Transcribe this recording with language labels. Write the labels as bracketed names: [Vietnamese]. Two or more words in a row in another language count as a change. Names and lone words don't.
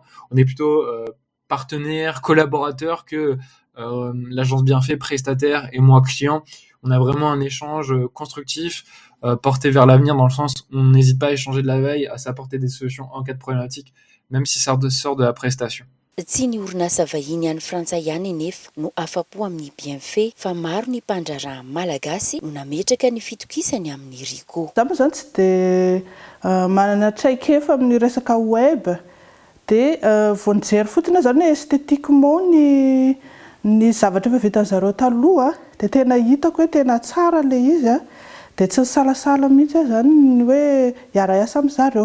[French] On est plutôt partenaire, collaborateur que l'agence Bienfait, prestataire, et moi client. On a vraiment un échange constructif, porté vers l'avenir, dans le sens où on n'hésite pas à échanger de la veille, à s'apporter des solutions en cas de problématique, même si ça sort de la prestation. [Malagasy] Tsy ny orinasa vahiny any Frantsay ihany nefa no afa-po amin'ny Bienfait fa maro ny mpandraharaha malagasy no nametraka ny fitokisany amin'ny Rico. Za moa zany tsy dia manana traikefa amin'ny resaka web dia vao nijery fotsiny zany hoe esthétiquement ny zavatra efa vitan'ny zareo taloha dia tena hitako hoe tena tsara le izy dia tsy salasala mihitsy zany ny hoe hiara-iasa amin'ny zareo.